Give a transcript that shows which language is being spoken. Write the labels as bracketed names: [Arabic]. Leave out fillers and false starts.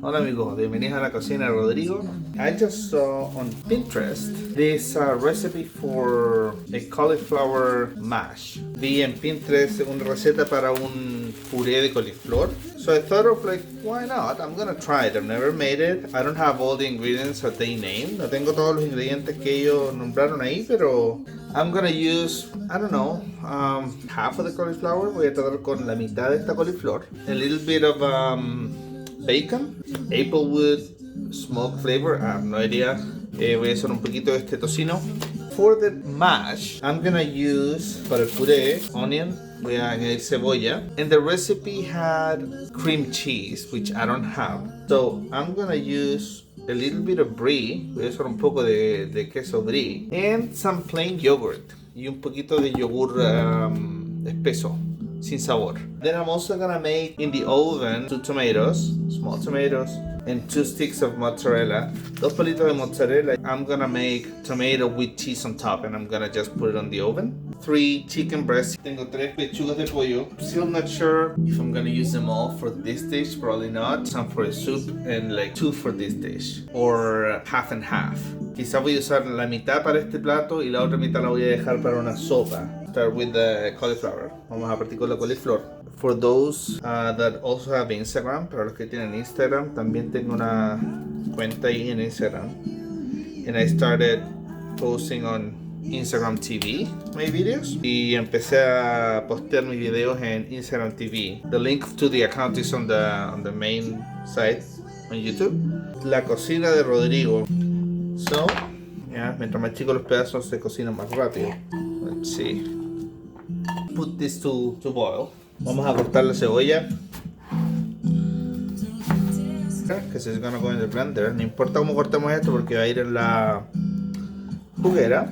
[Spanish] Hola amigos, bienvenidos a la cocina de Rodrigo. [English] I just saw on Pinterest this recipe for a cauliflower mash. [Spanish] Vi en Pinterest una receta para un puré de coliflor. [English] So I thought of like, why not? I'm gonna try it. I've never made it. I don't have all the ingredients that they named. [Spanish] No tengo todos los ingredientes que ellos nombraron ahí, pero [English] I'm gonna use, I don't know, half of the cauliflower. [Spanish] Voy a tratar con la mitad de esta coliflor. [English] A little bit of bacon, applewood, smoke flavor, I have no idea. [Spanish] Voy a hacer un poquito de este tocino. [English] For the mash, I'm gonna use, [Spanish] para el puré, [English] onion, [Spanish] voy a añadir cebolla. [English] And the recipe had cream cheese, which I don't have. So I'm gonna use a little bit of brie, [Spanish] voy a usar un poco de queso brie, [English] and some plain yogurt, [Spanish] y un poquito de yogur espeso, sin sabor. [English] Then I'm also gonna make in the oven 2 tomatoes, small tomatoes, and 2 sticks of mozzarella, [Spanish] 2 palitos de mozzarella. [English] I'm gonna make tomato with cheese on top, and I'm gonna just put it on the oven. 3 chicken breasts. [Spanish] Tengo 3 pechugas de pollo. [English] Still not sure if I'm gonna use them all for this dish, probably not. Some for a soup and like 2 for this dish, or half and half. [Spanish] Quizá voy a usar la mitad para este plato y la otra mitad la voy a dejar para una sopa. [English] Start with the cauliflower. [Spanish] Vamos a partir con la coliflor. [English] For those that also have Instagram, [Spanish] para los que tienen Instagram, también tengo una cuenta ahí en Instagram. [English] And I started posting on Instagram TV my videos. [Spanish] Y empecé a postear mis videos en Instagram TV. [English] The link to the account is on the main site on YouTube. [Spanish] La cocina de Rodrigo. So, yeah, mientras más chicos los pedazos se cocinan más rápido. [English] Let's see. Put this to boil. [Spanish] Vamos a cortar la cebolla. [English] Because it's gonna go in the blender. [Spanish] No importa cómo cortemos esto porque va a ir en la juguera.